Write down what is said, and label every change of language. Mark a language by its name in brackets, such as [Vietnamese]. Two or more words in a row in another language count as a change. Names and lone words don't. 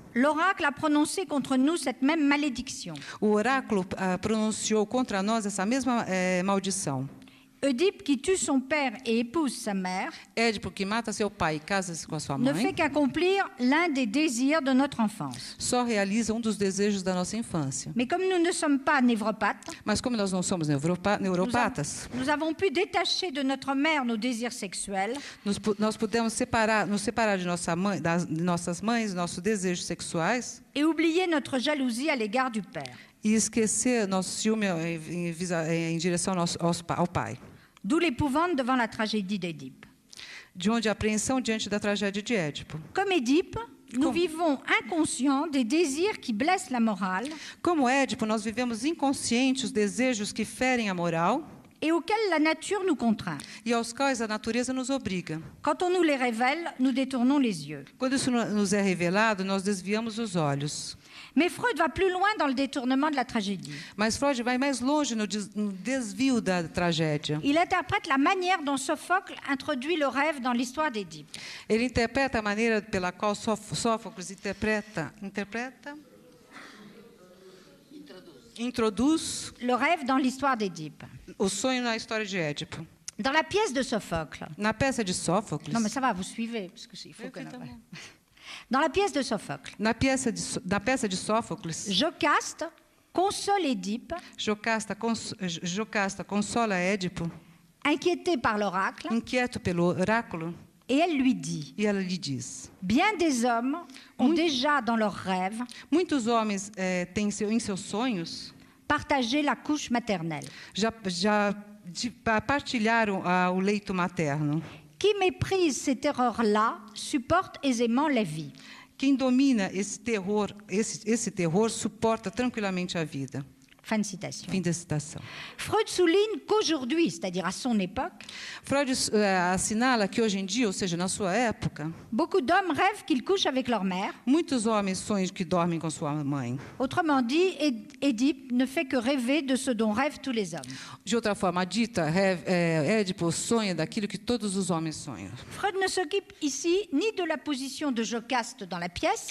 [French] l'oracle a prononcé contre nous cette même malédiction. [Portuguese] o oráculo pronunciou contra nós essa mesma maldição. [French] Oedipe, qui tue son père et épouse sa mère, [Portuguese] Édipo, que mata seu pai e casa-se com a sua [French] ne fait [Portuguese] mãe, [French] qu'accomplir l'un des désirs de notre enfance. [Portuguese] só realiza um dos desejos da nossa infância. [French] Mais comme nous ne sommes pas névropathes, [Portuguese] Mas como nós não somos neuropatas, [French] nous avons pu détacher de notre mère nos désirs sexuels [Portuguese] nós pudemos nos separar de nossas mães, nossos desejos sexuais, [French] et oublier notre jalousie à l'égard du père. [Portuguese] e esquecer nosso ciúme em direção ao pai. [French] D'où l'épouvante devant la tragédie d'Édipe. [Portuguese] De onde a apreensão diante da tragédia de Édipo. [French] Comme Édipe, nous Comme- vivons inconscients des désirs qui blessent la morale [Portuguese] Como Édipo, nós vivemos inconscientes os desejos que ferem a moral [French] et auxquels la nature nous contraint. [Portuguese] e aos quais a natureza nos obriga. [French] Quand on nous les révèle, nous détournons les yeux. [Portuguese] Quando isso nos é revelado, nós desviamos os olhos. [French] Mais Freud va plus loin dans le détournement de la tragédie. [Portuguese] Mas Freud vai mais longe no desvio da tragédia. [French] Il interprète la manière dont Sophocle introduit le rêve dans l'histoire d'Édipe. [Portuguese] Ele interpreta a maneira pela qual Sófocles introduz [French] Le rêve dans l'histoire d'Édipe. [Portuguese] o sonho na história de Édipo. [French] Dans la pièce de Sophocle. [Portuguese] Na peça de Sófocles, [French] Non, mais ça va, vous suivez, parce qu'il faut que. Dans la pièce de Sophocle, [Portuguese] na peça de Sófocles, [French] Jocaste console Édipe, [Portuguese] Jocasta consola Édipo, [French] inquiété par l'oracle, [Portuguese] inquieto pelo oráculo, [French] et elle lui dit [Portuguese] e ela lhe diz: [French] bien des hommes ont déjà dans leurs rêves [Portuguese] muitos homens têm em seus sonhos [French] partagé la couche maternelle. [Portuguese] partilharam o leito materno. [French] Qui méprise ces terreurs-là supporte aisément la vie. [Portuguese] Quem domina esse terror suporta tranquilamente a vida. [French] Fin de citation. [Portuguese] Fim da citação. [French] Freud souligne qu'aujourd'hui, c'est-à-dire à son époque, [Portuguese] Freud assinala que hoje em dia, ou seja, na sua época, [French] beaucoup d'hommes rêvent qu'ils couchent avec leur mère. [Portuguese] muitos homens sonham que dormem com sua mãe. [French] Autrement dit, Édipe ne fait que rêver de ce dont rêvent tous les hommes. [Portuguese] De outra forma dita, Édipo sonha daquilo que todos os homens sonham. [French] Freud ne s'occupe ici ni de la position de Jocaste dans la pièce,